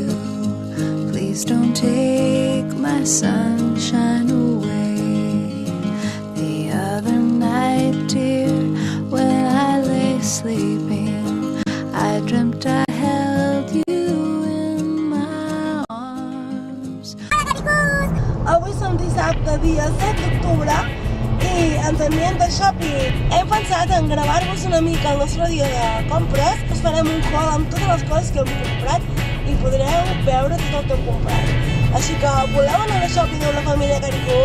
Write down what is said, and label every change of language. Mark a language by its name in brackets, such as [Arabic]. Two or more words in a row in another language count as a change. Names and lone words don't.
[English] Please don't take my sunshine away. The other night, dear, when I lay sleeping, I dreamt I held you in my arms. [Catalan] Avui som dissabte, dia 7 d'octubre, i ens enviem de shopping. Hem pensat en gravar-vos una mica el nostre dia de compres. Us farem un haul amb totes les coses que hem comprat i podreu veure tot el que hem comprat. Així que, voleu anar de shopping amb la família Caricó?